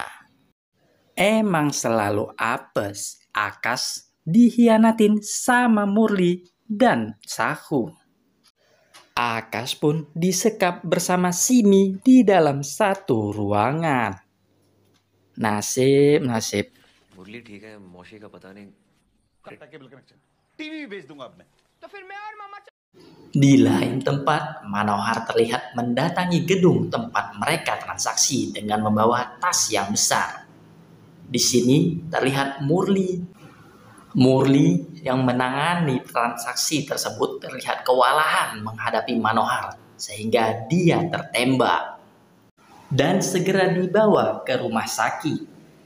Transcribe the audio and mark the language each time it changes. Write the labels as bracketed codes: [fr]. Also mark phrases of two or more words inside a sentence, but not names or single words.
[id] Emang selalu apes, Akash dihianatin sama Murli dan Sahu. Akash pun disekap bersama Simi di dalam satu ruangan. Nasib. [hi] मुरली ठीक है मौसी का पता नहीं [en] cable connection TV [hi] भी भेज दूंगा अब मैं [id] Di lain tempat, Manohar terlihat mendatangi gedung tempat mereka transaksi dengan membawa tas yang besar. Di sini terlihat Murli. Murli yang menangani transaksi tersebut terlihat kewalahan menghadapi Manohar sehingga dia tertembak dan segera dibawa ke rumah sakit.